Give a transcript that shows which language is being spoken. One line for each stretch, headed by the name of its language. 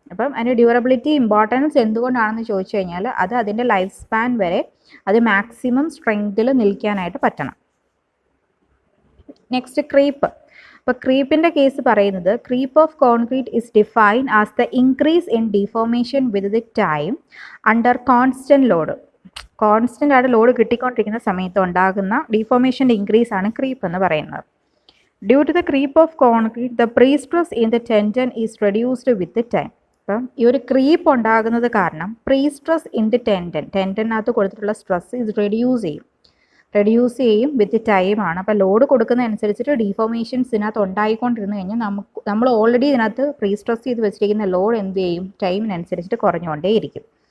Malayalam: അപ്പം അതിൻ്റെ durability importance എന്തുകൊണ്ടാണെന്ന് ചോദിച്ചു കഴിഞ്ഞാൽ അത് അതിൻ്റെ ലൈഫ് സ്പാൻ വരെ അത് മാക്സിമം സ്ട്രെങ്തിൽ നിൽക്കാനായിട്ട് പറ്റണം. Next creep. അപ്പോൾ ക്രീപ്പിൻ്റെ കേസ് പറയുന്നത്
English: Creep of concrete is define as the increase in deformation with the time under constant load.
Malayalam: Constant ആയിട്ട് ലോഡ് കിട്ടിക്കൊണ്ടിരിക്കുന്ന സമയത്ത് ഉണ്ടാകുന്ന ഡിഫോർമേഷൻ്റെ ഇൻക്രീസ് ആണ് ക്രീപ്പ് എന്ന് പറയുന്നത്.
English: Due to the creep of concrete, the pre-stress in the tendon is reduced with the time.
Malayalam: അപ്പം ഈ ഒരു creep ഉണ്ടാകുന്നത് കാരണം
English: pre-stress in the
Malayalam: ടെൻഡനകത്ത് കൊടുത്തിട്ടുള്ള സ്ട്രെസ് ഇത് റെഡ്യൂസ് ചെയ്യും വിത്ത് ടൈം ആണ്. അപ്പോൾ ലോഡ് കൊടുക്കുന്നതനുസരിച്ചിട്ട് ഡീഫോർമേഷൻസ് ഇതിനകത്ത് ഉണ്ടായിക്കൊണ്ടിരുന്നു കഴിഞ്ഞാൽ നമ്മൾ ഓൾറെഡി ഇതിനകത്ത് പ്രീസ്ട്രെസ് ചെയ്ത് വെച്ചിരിക്കുന്ന ലോഡ് എന്ത് ചെയ്യും, ടൈമിനനുസരിച്ചിട്ട് കുറഞ്ഞുകൊണ്ടേയിരിക്കും.